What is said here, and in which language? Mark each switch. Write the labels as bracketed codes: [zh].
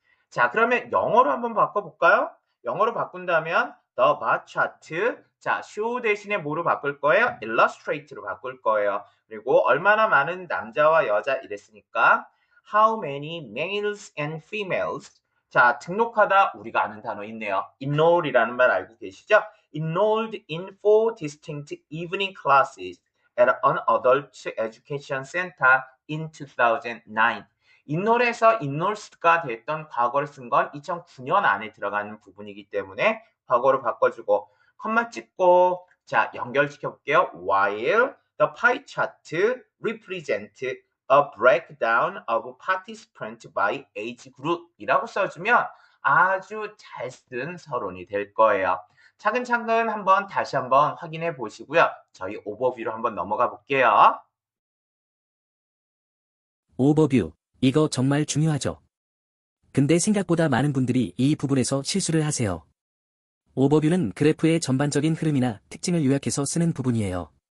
[ko] 자, 그러면 영어로 한번 바꿔볼까요? 영어로 바꾼다면 [en] the bar chart, [ko] 자, show 대신에 뭐로 바꿀 거예요? illustrate로 바꿀 거예요. 그리고 얼마나 많은 남자와 여자 이랬으니까 [en] how many males and females, [ko] 자, 등록하다 우리가 아는 단어 있네요. enroll이라는 말 알고 계시죠? [en] enrolled in 4 distinct evening classes at an adult education center in 2009. [ko] enroll에서 enrolled가 됐던 과거를 쓴 건 2009년 안에 들어가는 부분이기 때문에 과거로 바꿔주고 컴마 찍고 자 연결시켜 볼게요. [en] While the pie chart represent a breakdown of participants by age group [ko] 이라고 써주면 아주 잘 쓴 서론이 될 거예요. 차근차근 한번 다시 한번 확인해 보시고요. 저희 오버뷰로 한번 넘어가 볼게요. 오버뷰. 이거 정말 중요하죠. 근데 생각보다 많은 분들이 이 부분에서 실수를 하세요. 오버뷰는 그래프의 전반적인 흐름이나 특징을 요약해서 쓰는 부분이에요.